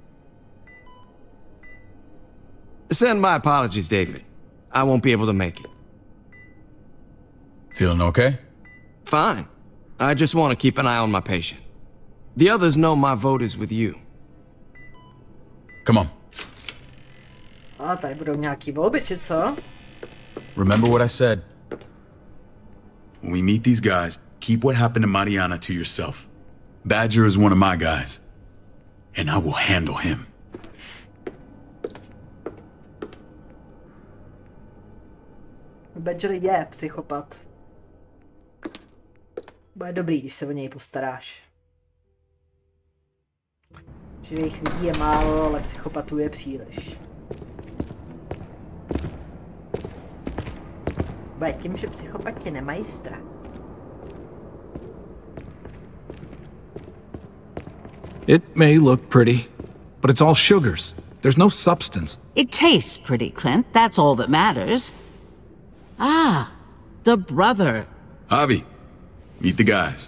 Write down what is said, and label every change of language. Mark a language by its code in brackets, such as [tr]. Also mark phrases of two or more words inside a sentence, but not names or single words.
[en] Send my apologies, David. I won't be able to make it. Feeling okay? Fine. I just want to keep an eye on my patient. The others know my vote is with you. Come on. [cs] A tady budou nějaký volby, či co? [en] Remember what I said. When we meet these guys, keep what happened to Mariana to yourself. Badger is one of my guys. And I will handle him. [cs] Badger je psychopat. Bude dobrý, když se o něj postaráš. Živých lidí je málo, ale psychopatů je příliš. Bude tím, že psychopati nemají strach. [en] It may look pretty, but it's all sugars. There's no substance. It tastes pretty, Clint. That's all that matters. Ah, the brother. Javi, meet the guys.